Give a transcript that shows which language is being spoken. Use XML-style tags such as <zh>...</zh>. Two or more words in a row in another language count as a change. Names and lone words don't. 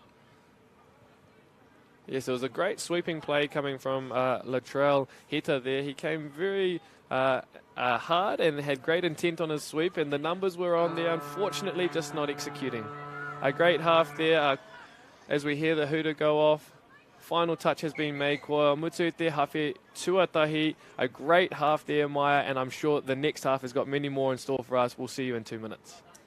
<en>Yes, it was a great sweeping play coming from Latrell Heta there. He came very hard and had great intent on his sweep, and the numbers were on there, unfortunately just not executing. A great half there as we hear the hooter go off. Final touch has been made.</en> <mi>Kua mutu te hawhi tuatahi.</mi> <en>A great half there, Maya, and I'm sure the next half has got many more in store for us. We'll see you in 2 minutes.</en>